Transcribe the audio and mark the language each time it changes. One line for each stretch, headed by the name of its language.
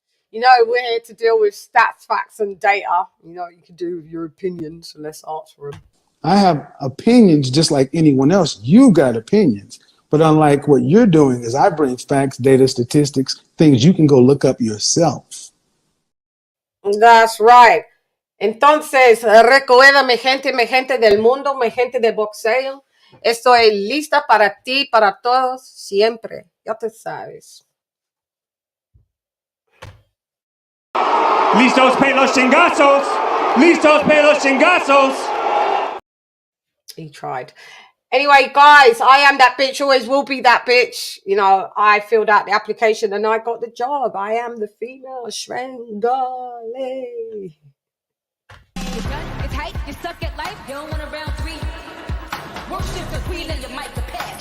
English: You know, we're here to deal with stats, facts, and data. You know what you can do with your opinions, so let's answer them. I have opinions just like anyone else. You got opinions. But unlike what you're doing is I bring facts, data, statistics, things you can go look up yourself. That's right.
Spanish: Entonces, recuerda, mi gente del mundo, mi gente de boxeo. Estoy lista para ti, para todos, siempre. Ya te sabes. Listos para los chingazos. Listos para los chingazos.
English: He tried. Anyway, guys, I am that bitch, always will be that bitch. You know, I filled out the application and I got the job. I am the female Shrengale. It's hype, you suck at life, you don't want a round 3. Worship the queen and your mic to pass.